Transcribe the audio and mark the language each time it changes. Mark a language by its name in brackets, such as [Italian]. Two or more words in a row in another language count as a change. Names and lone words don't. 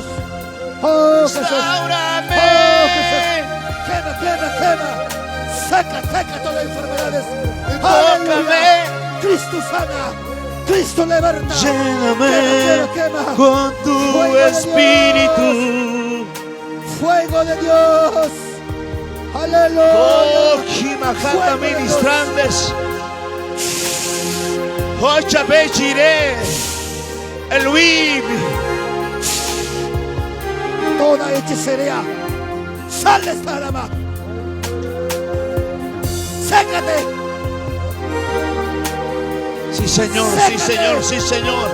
[Spanish] Restaurame. Quema. Saca todas las enfermedades. Tócame. Cristo sana. Cristo liberta. Lléname quema. con tu Fuego espíritu. Fuego de Dios. Aleluya. Oh, Jimajata ministrantes. Oh, Chabechiré. Elohim. Toda hechicería. Sale esta rama. Sécate. Sí, Señor, sí, Señor.